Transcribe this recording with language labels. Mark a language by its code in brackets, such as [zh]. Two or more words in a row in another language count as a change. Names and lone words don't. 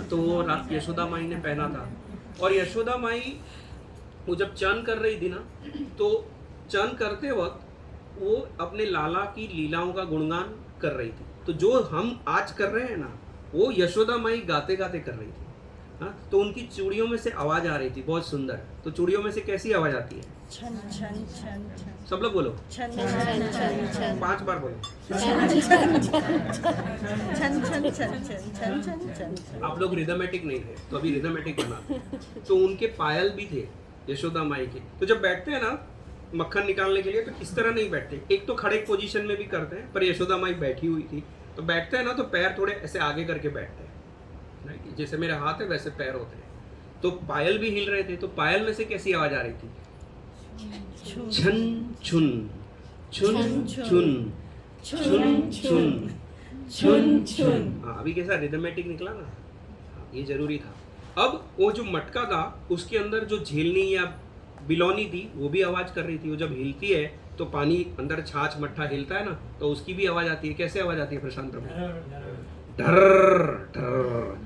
[hi] तो वो यशोदा माई ने पहना था। और यशोदा माई वो जब चर्न कर रही थी ना, तो चर्न करते वक्त वो अपने लाला की लीलाओं का गुणगान कर रही थी। तो जो हम आज कर रहे हैं ना, वो यशोदा माई गाते गाते कर रही थी। हाँ, तो उनकी चूड़ियों में से आवाज आ रही थी बहुत सुंदर। तो चूड़ियों में से कैसी आवाज आती है? छन छन छन छन सब लोग बोलो, छन छन छन छन 5 बार बोलो। छन छन छन छन छन छन छन। आप लोग रिदमेटिक नहीं थे तो अभी रिदमेटिक बना। तो उनके पायल भी थे यशोदा माई के। तो जब बैठते हैं ना मक्खन निकालने के लिए तो इस तरह नहीं बैठते, एक तो खड़े पोजीशन में भी करते हैं, पर यशोदा माई बैठी हुई थी तो बैठते हैं ना तो पैर थोड़े ऐसे आगे करके बैठते हैं, राइट? जैसे मेरे हाथ है वैसे पैर होते हैं। तो पायल भी हिल रहे थे, तो पायल में से कैसी आवाज आ रही थी? छन छुन छुन छुन छुन छुन छुन छुन। हाँ, अभी कैसा रिदमेटिक निकला ना? हाँ, ये जरूरी था। अब वो जो मटका था उसके अंदर जो झेलनी या बिलौनी थी वो भी आवाज कर रही थी। वो जब हिलती है तो पानी अंदर छाछ मट्ठा हिलता है ना तो उसकी भी आवाज आती है। कैसे आवाज आती है प्रशांत प्रभु? ढर ढर।